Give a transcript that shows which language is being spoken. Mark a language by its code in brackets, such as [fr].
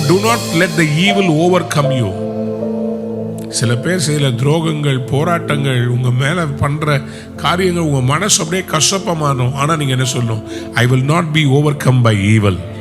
[en] Do not let the evil overcome you. [ta] சில பேர் சில துரோகங்கள் போராட்டங்கள் உங்க மேல பண்ற காரியங்கள் உங்க மனசு அப்படியே கசப்பமானோம். ஆனா நீங்க என்ன சொல்லணும்? [en] I will not be overcome by evil.